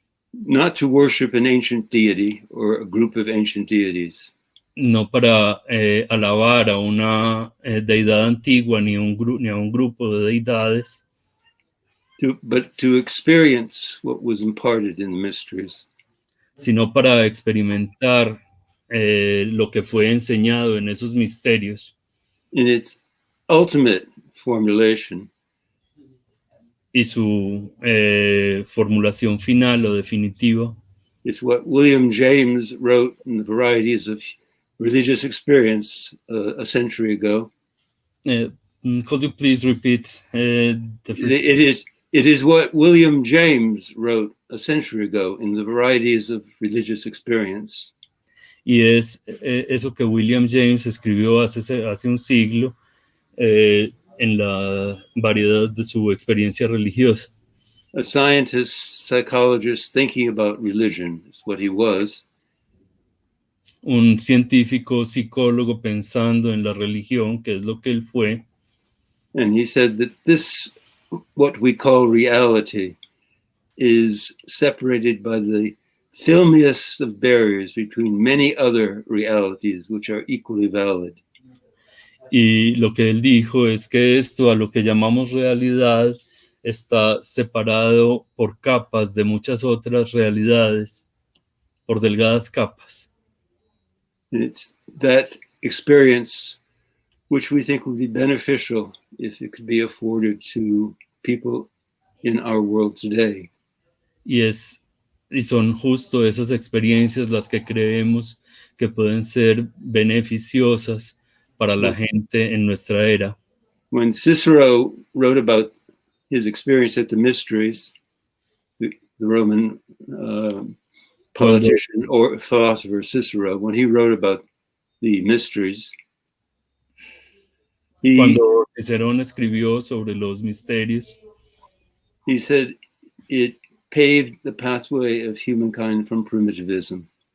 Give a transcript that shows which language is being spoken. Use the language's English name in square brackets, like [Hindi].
[English] Not to worship an ancient deity or a group of ancient deities. [Spanish] No para alabar a una deidad antigua ni a un grupo de deidades. [English] But to experience what was imparted in the mysteries. [Spanish] Sino para experimentar lo que fue enseñado en esos misterios. [English] In its ultimate formulation. [Spanish] Y su formulación final o definitiva. [English] It's what William James wrote in the Varieties of Religious Experience a century ago. Could you please repeat the first? It is what William James wrote a century ago in the Varieties of Religious Experience. [Spanish] Y es eso que William James escribió hace un siglo en la variedad de su experiencia religiosa. [English] a scientist, psychologist thinking about religion, is what he was. [Spanish] Un científico psicólogo pensando en la religión, que es lo que él fue. [English] And he said that this, what we call reality, is separated by the filmiest of barriers between many other realities which are equally valid. [Spanish] Y lo que él dijo es que esto, a lo que llamamos realidad, está separado por capas de muchas otras realidades, por delgadas capas. [English] And it's that experience which we think would be beneficial if it could be afforded to people in our world today. [Spanish] Y son justo esas experiencias las que creemos que pueden ser beneficiosas para la gente en nuestra era. [English] When Cicero wrote about his experience at the Mysteries, the Roman politician or philosopher Cicero, when he wrote about the Mysteries, [Spanish] cuando Cicerón escribió sobre los misterios, [English] he said it paved the pathway of humankind from primitivism.